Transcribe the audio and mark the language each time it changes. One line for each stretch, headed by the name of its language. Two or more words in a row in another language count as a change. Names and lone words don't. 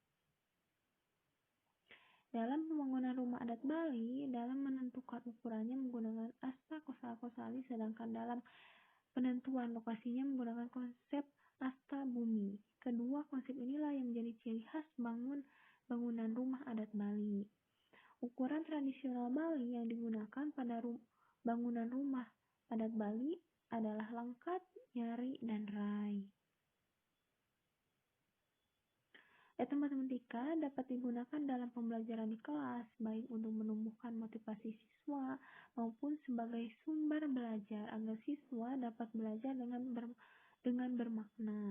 Indonesian: Dalam pembangunan rumah adat Bali, dalam menentukan ukurannya menggunakan asta kosakosali, sedangkan dalam penentuan lokasinya menggunakan konsep asta bumi. Kedua konsep inilah yang menjadi ciri khas bangunan rumah adat Bali. Ukuran tradisional Bali yang digunakan pada bangunan rumah adat Bali adalah langkat, nyari, dan rai. Etnomatematika dapat digunakan dalam pembelajaran di kelas, baik untuk menumbuhkan motivasi siswa maupun sebagai sumber belajar agar siswa dapat belajar dengan bermakna.